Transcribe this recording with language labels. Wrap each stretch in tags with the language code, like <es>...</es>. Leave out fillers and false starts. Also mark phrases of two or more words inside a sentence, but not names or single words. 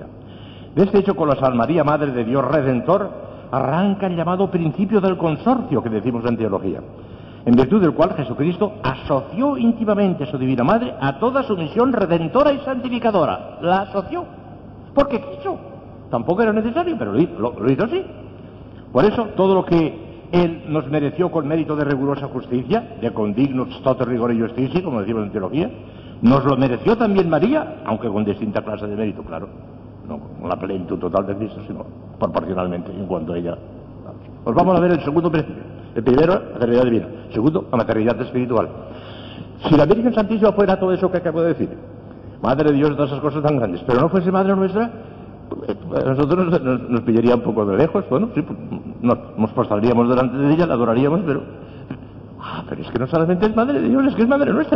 <es>De este hecho colosal, María, Madre de Dios Redentor, arranca el llamado principio del consorcio que decimos en teología, en virtud del cual Jesucristo asoció íntimamente a su Divina Madre a toda su misión redentora y santificadora. La asoció, porque quiso. Tampoco era necesario, pero lo hizo así. Por eso, todo lo que Él nos mereció con mérito de rigurosa justicia, de</es> <la>condignus tote rigore justitia,</la> <es>como decimos en teología, nos lo mereció también María, aunque con distinta clase de mérito, claro. No con la plenitud total de Cristo, sino proporcionalmente en cuanto a ella. Pues vamos a ver el segundo principio. El primero, la maternidad divina. Segundo, la maternidad espiritual. Si la Virgen Santísima fuera todo eso que acabo de decir, Madre de Dios, todas esas cosas tan grandes, pero no fuese Madre nuestra, nosotros nos pillaría un poco de lejos, bueno, sí, nos postraríamos delante de ella, la adoraríamos, pero es que no solamente es Madre de Dios, es que es Madre nuestra.</es>